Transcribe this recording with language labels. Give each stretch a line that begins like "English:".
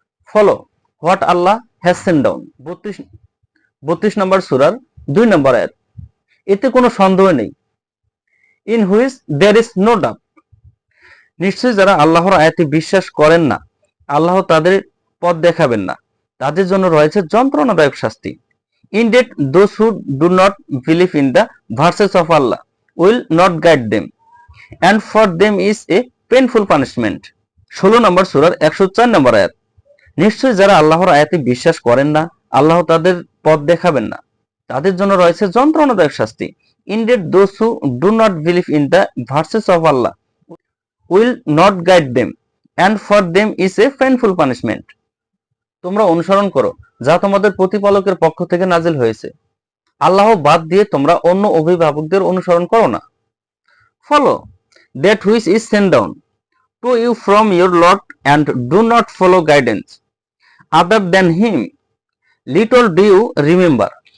English: Follow what Allah has sent down.
Bangla: 32 নম্বর সূরার 2 নম্বর আয়াত। এতে কোনো সন্দেহ নেই।
English: In which there is no doubt.
Bangla: নিশ্চয়ই যারা আল্লাহর আয়াতে বিশ্বাস করেন না, আল্লাহ তাদের পথ দেখাবেন না, তাদের জন্য রয়েছে যন্ত্রণাদায়ক শাস্তি।
English: Indeed, those who do not believe in the verses of Allah will not guide them, and for them is a painful punishment.
Bangla: 16 নম্বর সূরার 104 নম্বর আয়াত। নিশ্চয়ই যারা আল্লাহর আয়াতে বিশ্বাস করেন না, আল্লাহ তাদের পথ দেখাবেন না, তাদের জন্য রয়েছে যন্ত্রণাদায়ক শাস্তি।
English: Indeed, those who do not believe in the verses of Allah will not guide them, and for them is a painful punishment.
Bangla: তোমরা অনুসরণ করো যা তোমাদের প্রতিপালকের পক্ষ থেকে নাজিল হয়েছে। আল্লাহ বাদ দিয়ে তোমরা অন্য অভিভাবকদের অনুসরণ করো না।
English: Follow that which is sent down to you from your lord and do not follow guidance other than him, little do you remember.